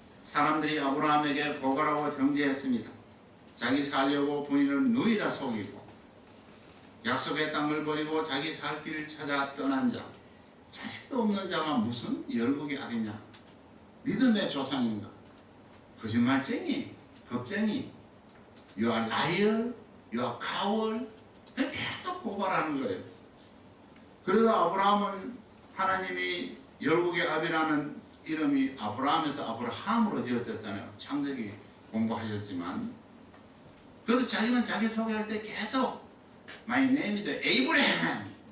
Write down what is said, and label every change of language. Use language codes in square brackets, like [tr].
[ko] 사람들이 아브라함에게 고발하고 정죄했습니다. 자기 살려고 부인을 누이라 속이고 약속의 땅을 버리고 자기 살 길을 찾아 떠난 자, 자식도 없는 자가 무슨 열국의 아리냐. 믿음의 조상인가? 거짓말쟁이, 겁쟁이, [en] you are liar, you are coward. [ko] 계속 고발하는 거예요. 그래서 아브라함은 하나님이 열국의 아비라는 이름이 아브라함에서 아브라함으로 지어졌잖아요. 창세기 공부하셨지만. 그래서 자기는 자기 소개할 때 계속 [en] My name is Abraham.